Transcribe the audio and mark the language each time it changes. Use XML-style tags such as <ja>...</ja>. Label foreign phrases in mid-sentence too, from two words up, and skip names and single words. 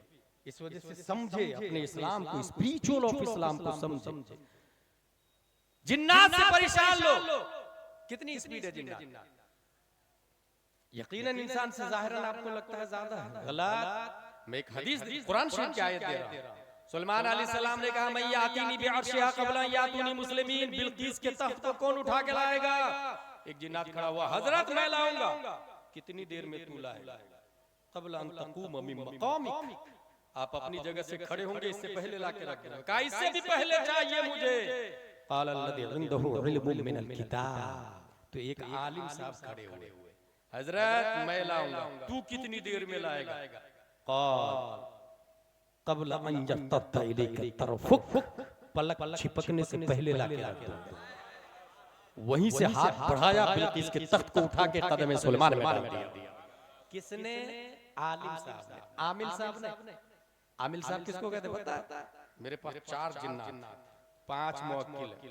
<hi>इस वजह से समझे अपने इस्लाम को,</hi> <en>spiritual of Islam</en> <hi>को समझे। जिन्नात से परेशान लोग, कितनी स्पीड है जिन्नात? यकीनन इंसान से ज़ाहिरन आपको लगता है ज्यादा है, गलत। मैं एक हदीस कुरान शरीफ की आयत दे रहा हूं। सुलेमान अलैहिस्सलाम ने कहा, मैं</hi> <ar>يأتيني بعرشها قبل يأتوني مسلمين,</ar> <hi>बिल्कीस के तख्त को कौन उठा के लाएगा? एक जिन्नात खड़ा हुआ, हजरत मैं लाऊंगा। कितनी देर में तू लाएगा?</hi> <ar>قبل أن تقوم من مقامك,</ar> <hi>आप अपनी जगह से खड़े होंगे, इससे पहले लाके रख देना। कहा इससे भी पहले चाहिए मुझे।</hi> <ar>قال الذي عنده علم من الكتاب,</ar> <hi>तो एक आलिम साहब खड़े हुए, हजरत मैं लाऊंगा, तू कितनी देर में लाएगा?</hi> <ar>قال قبل أن يستطع إليك طرفك,</ar> <hi>पलक छिपकने से पहले लाके रख दो। वहीं से हाथ बढ़ाया, बिल्कीस के तख्त को उठा के कदम सुलेमान में डाल दिया। किसने? आलिम साहब ने, आमिल साहब ने। आमिल साहब किसको कहते पता है? मेरे पास 4 जिन्नात, 5 मुवक्किल।</hi>